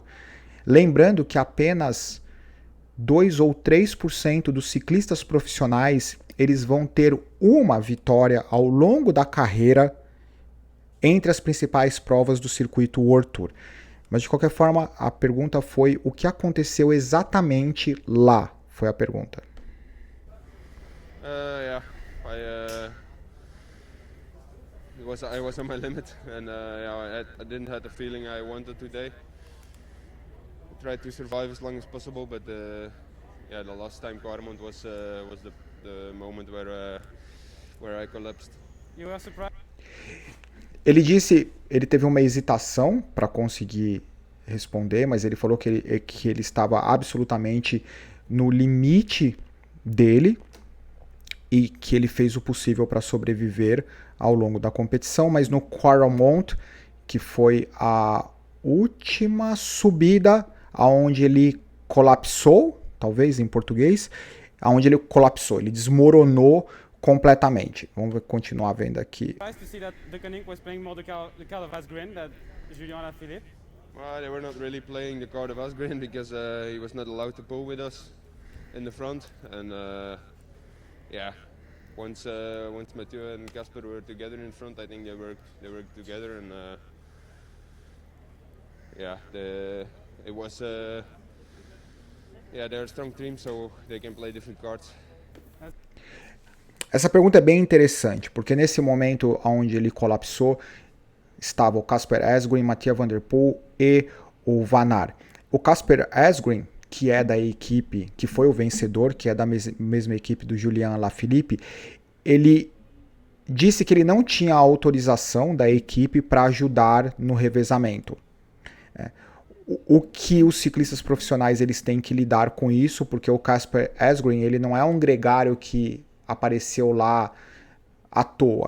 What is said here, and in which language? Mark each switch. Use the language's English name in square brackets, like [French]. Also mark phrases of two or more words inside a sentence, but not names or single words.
[Portuguese] Lembrando que apenas 2 ou 3% dos ciclistas profissionais eles vão ter uma vitória ao longo da carreira entre as principais provas do circuito World Tour. Mas de qualquer forma, a pergunta foi o que aconteceu exatamente lá, foi a pergunta. [English] Yeah, I was on my limit, and yeah, I didn't have the feeling I wanted today. I tried to survive as long as possible, but yeah, the last time Kwaremond was the moment where I collapsed. You were surprised? [Portuguese] Ele teve uma hesitação para conseguir responder, mas ele falou que ele estava absolutamente no limite dele e que ele fez o possível para sobreviver ao longo da competição, mas no Kwaremond, que foi a última subida aonde ele colapsou, talvez em português, aonde ele colapsou, ele desmoronou completamente. Vamos continuar vendo aqui. [English] To see that Deceuninck was playing more the card of Asgreen than Julian Alaphilippe. Well, they were not really playing the card of Asgreen because he was not allowed to pull with us in the front, and yeah, once Mathieu and Casper were together in front, I think they worked together, and yeah, it was yeah, they're a strong team, so they can play different cards. [Portuguese] Essa pergunta é bem interessante, porque nesse momento onde ele colapsou, estava o Casper Asgreen, Mathieu van der Poel e o Van Aert. O Casper Asgreen, que é da equipe, que foi o vencedor, que é da mesma equipe do Julian Alaphilippe, ele disse que ele não tinha autorização da equipe para ajudar no revezamento. O que os ciclistas profissionais eles têm que lidar com isso, porque o Casper Asgreen ele não é um gregário que apareceu lá à toa.